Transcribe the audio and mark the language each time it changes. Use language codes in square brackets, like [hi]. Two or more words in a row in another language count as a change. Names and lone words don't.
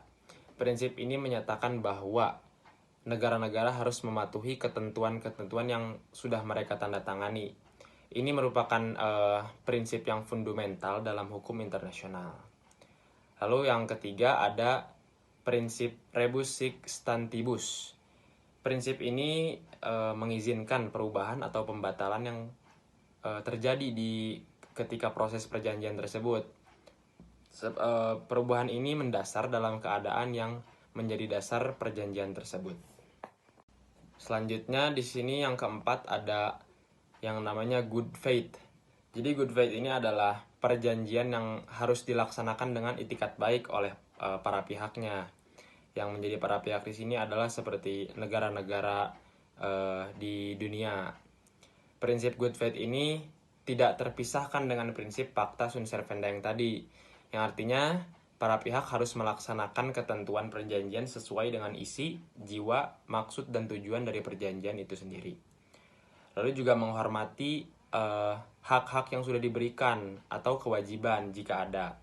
[id] Prinsip ini menyatakan bahwa negara-negara harus mematuhi ketentuan-ketentuan yang sudah mereka tanda tangani. Ini merupakan prinsip yang fundamental dalam hukum internasional. Lalu yang ketiga ada prinsip [la] rebus sic stantibus. [id] Prinsip ini mengizinkan perubahan atau pembatalan yang terjadi ketika proses perjanjian tersebut. Perubahan ini mendasar dalam keadaan yang menjadi dasar perjanjian tersebut. Selanjutnya di sini yang keempat ada yang namanya [en] good faith. [id] Jadi [en] good faith [id] ini adalah perjanjian yang harus dilaksanakan dengan itikat baik oleh para pihaknya. Yang menjadi para pihak di sini adalah seperti negara-negara di dunia. Prinsip [en] good faith [id] ini tidak terpisahkan dengan prinsip [la] Pacta Sunt Servanda [id] yang tadi, yang artinya para pihak harus melaksanakan ketentuan perjanjian sesuai dengan isi, jiwa, maksud, dan tujuan dari perjanjian itu sendiri. Lalu juga menghormati hak-hak yang sudah diberikan atau kewajiban jika ada.